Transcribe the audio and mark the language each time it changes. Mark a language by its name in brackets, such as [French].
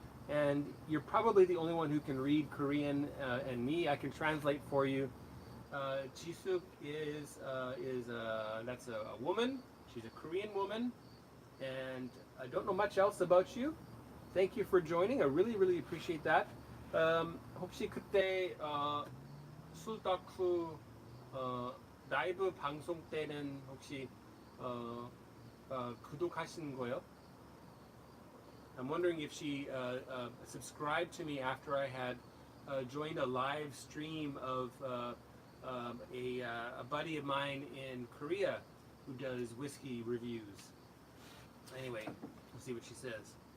[English] And you're probably the only one who can read Korean, and me, I can translate for you. Jisuk is that's a woman. She's a Korean woman, and I don't know much else about you. Thank you for joining. I really appreciate that. [Korean] 혹시 그때 술덕후 라이브 방송 때는 혹시 구독하신 거요? [English] I'm wondering if she subscribed to me after I had joined a live stream of a buddy of mine in Korea who does whiskey reviews. Anyway, we'll see what she says.